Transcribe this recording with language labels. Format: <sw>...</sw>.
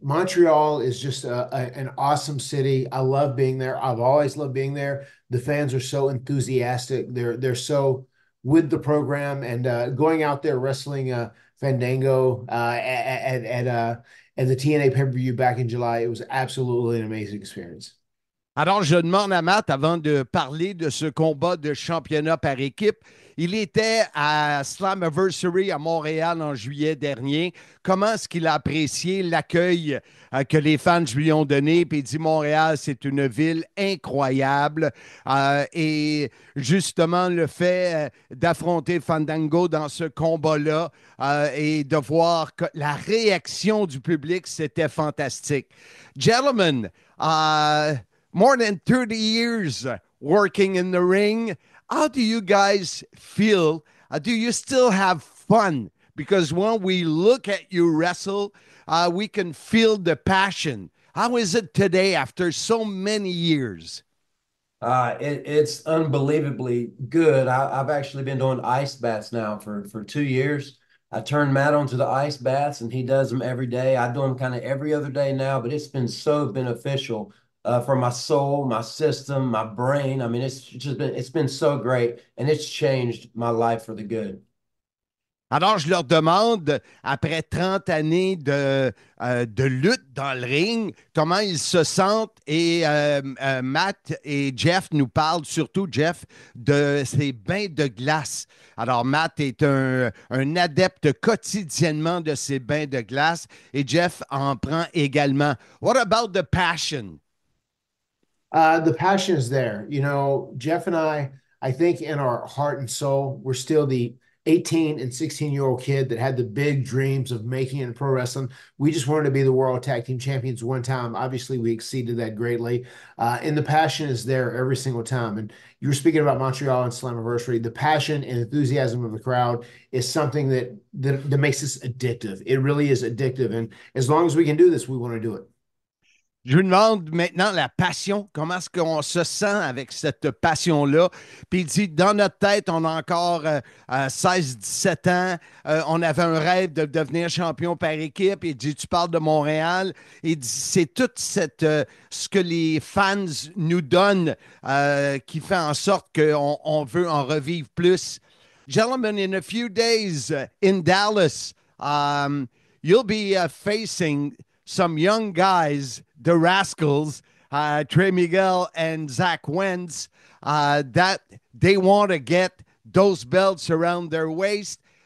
<en>Montreal is just an awesome city. I love being there. I've always loved being there. The fans are so enthusiastic. They're so with the program, and going out there wrestling Fandango at the TNA pay-per-view back in July. It was absolutely an amazing experience.</en> <fr>Alors, je demande à Matt, avant de parler de ce combat de championnat par équipe, il était à Slammiversary à Montréal en juillet dernier. Comment est-ce qu'il a apprécié l'accueil que les fans lui ont donné? Puis il dit Montréal, c'est une ville incroyable. Et justement, le fait d'affronter Fandango dans ce combat-là et de voir la réaction du public, c'était fantastique.</fr> <en>Gentlemen, more than 30 years working in the ring. How do you guys feel? Do you still have fun? Because when we look at you wrestle, we can feel the passion. How is it today after so many years? It's unbelievably good. I've actually been doing ice baths now for 2 years. I turned Matt onto the ice baths, and he does them every day. I do them kind of every other day now, but it's been so beneficial for my soul, my system, my brain. I mean, it's been so great, and it's changed my life for the good.</en> <fr>Alors, je leur demande, après 30 années de lutte dans le ring, comment ils se sentent. Et Matt et Jeff nous parlent, surtout Jeff, de ces bains de glace. Alors, Matt est un adepte quotidiennement de ces bains de glace et Jeff en prend également.</fr> <en>What about the passion? The passion is there. You know, Jeff and I think in our heart and soul, we're still the 18 and 16-year-old kid that had the big dreams of making it in pro wrestling. We just wanted to be the world tag team champions one time. Obviously, we exceeded that greatly. And the passion is there every single time. And you were speaking about Montreal and Slammiversary. The passion and enthusiasm of the crowd is something that makes this addictive. It really is addictive. And as long as we can do this, we want to do it.</en> <fr>Je lui demande maintenant la passion, comment est-ce qu'on se sent avec cette passion-là. Puis il dit, dans notre tête, on a encore 16-17 ans, on avait un rêve de devenir champion par équipe. Il dit, tu parles de Montréal. Il dit, c'est tout ce que les fans nous donnent qui fait en sorte qu'on veut en revivre plus.</fr> <en>Gentlemen, in a few days in Dallas, you'll be facing some young guys, the Rascals, Trey Miguel and Zach Wentz, that they want to get those belts around their waist.</en>